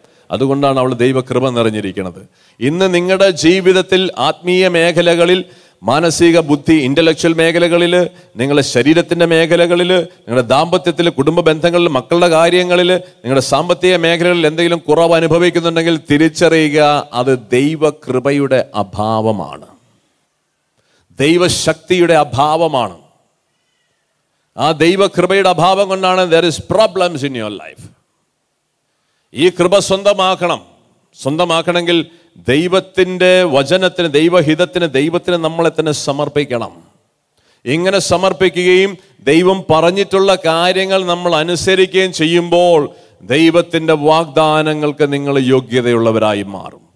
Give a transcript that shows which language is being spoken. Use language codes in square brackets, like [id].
[ml] അതുകൊണ്ടാണ് അവൾ ദൈവകൃപ നിറഞ്ഞിരിക്കുന്നത്. ഇന്ന് നിങ്ങളുടെ ജീവിതത്തിൽ ആത്മീയ മേഖലകളിൽ, മാനസിക ബുദ്ധി ഇന്റലക്ച്വൽ മേഖലകളിൽ, നിങ്ങളുടെ ശരീരത്തിൻ്റെ മേഖലകളിൽ, നിങ്ങളുടെ ദാമ്പത്യത്തിൽ, കുടുംബ ബന്ധങ്ങളിൽ, മക്കളുടെ കാര്യങ്ങളിൽ, നിങ്ങളുടെ സാമ്പത്തിക മേഖലകളിൽ എന്തെങ്കിലും കുറവ് അനുഭവിക്കുന്നുണ്ടെങ്കിൽ തിരിച്ചറിയുക, അത് ദൈവകൃപയുടെ അഭാവമാണ്, ദൈവശക്തിയുടെ അഭാവമാണ്. ആ ദൈവകൃപയുടെ അഭാവം കൊണ്ടാണ് [en] there is problems in your life. [ml] ഈ കൃപ സ്വന്തമാക്കണമെങ്കിൽ ദൈവത്തിൻ്റെ വചനത്തിന്, ദൈവത്തിന് നമ്മളെ തന്നെ സമർപ്പിക്കണം. ഇങ്ങനെ സമർപ്പിക്കുകയും ദൈവം പറഞ്ഞിട്ടുള്ള കാര്യങ്ങൾ നമ്മൾ അനുസരിക്കുകയും ചെയ്യുമ്പോൾ ദൈവത്തിൻ്റെ വാഗ്ദാനങ്ങൾക്ക് നിങ്ങൾ യോഗ്യതയുള്ളവരായി മാറും.